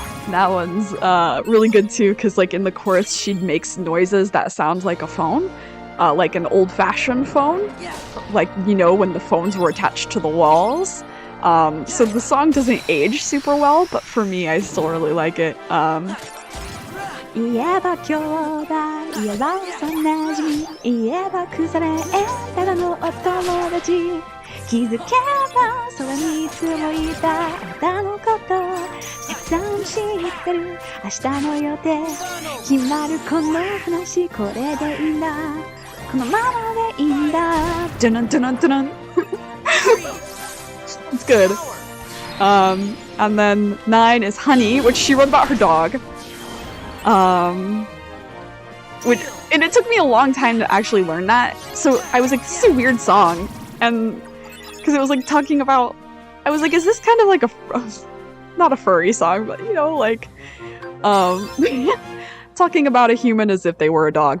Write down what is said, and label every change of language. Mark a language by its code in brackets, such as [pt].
[en] That one's really good too, because like in the chorus she makes noises that sound like a phone, like an old-fashioned phone, like, you know, when the phones were attached to the walls. So the song doesn't age super well, but for me, I still really like it. [ja] 言えば兄弟、言えば幼馴染、言えば腐れ縁ただのお友達。気づけばそばにいつもいたあなたのことたくさん知ってる明日の予定決まるこの話これでいいんだこのままでいいんだ [en] Dun dun dun dun. It's good. And then 9 is Honey, which she wrote about her dog. And it took me a long time to actually learn that. So I was like, this is a weird song. And because it was like talking about, I was like, is this kind of like a, not a furry song, but you know, like, talking about a human as if they were a dog.